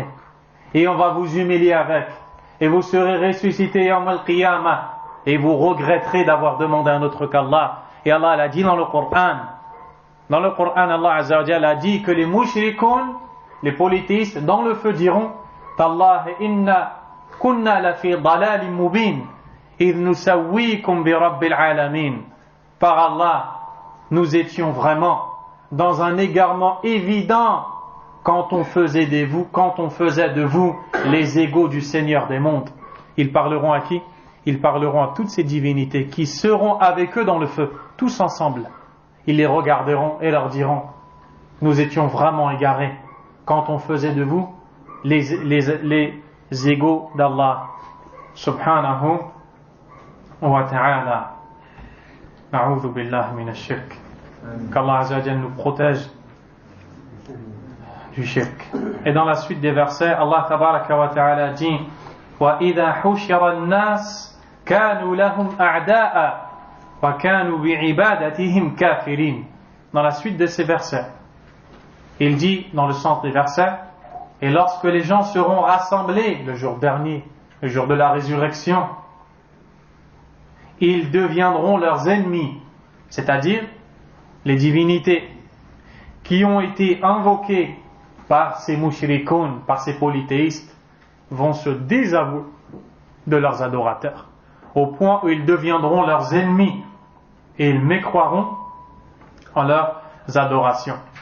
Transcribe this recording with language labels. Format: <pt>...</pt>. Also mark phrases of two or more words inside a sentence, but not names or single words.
<fr>Et on va vous humilier avec. Et vous serez ressuscité</fr> <ar>يوم القيامة.</ar> <fr>Et vous regretterez d'avoir demandé à un autre qu'Allah. Et Allah l'a dit dans le Coran. Dans le Coran,</fr> <ar>الله عز وجل</ar> <fr>a dit que les mushrikoun, les polythéistes, dans le feu diront</fr> <ar>تالله إن كنا لفي ضلال مبين إذ نسويكم برب العالمين.</ar> <fr>Par Allah, nous étions vraiment dans un égarement évident quand on faisait de vous les égaux du Seigneur des mondes. Ils parleront à qui? Ils parleront à toutes ces divinités qui seront avec eux dans le feu, tous ensemble. Ils les regarderont et leur diront nous étions vraiment égarés quand on faisait de vous les égaux d'</fr> <ar>الله سبحانه وتعالى. نعوذ بالله من الشرك.</ar> <fr>Qu'</fr> <ar>الله عز وجل</ar> <fr>nous protège du shirk. Et dans la suite des versets,</fr> <ar>الله تبارك وتعالى dit وإذا حشر الناس كانوا لهم أعداء وكانوا بعبادتهم كافرين.</ar> <fr>Dans la suite de ces versets, il dit dans le centre des versets, et lorsque les gens seront rassemblés le jour dernier, le jour de la résurrection, ils deviendront leurs ennemis, c'est-à-dire les divinités qui ont été invoquées par ces mushrikoun, par ces polythéistes, vont se désavouer de leurs adorateurs, au point où ils deviendront leurs ennemis et ils mécroiront en leurs adorations.</fr>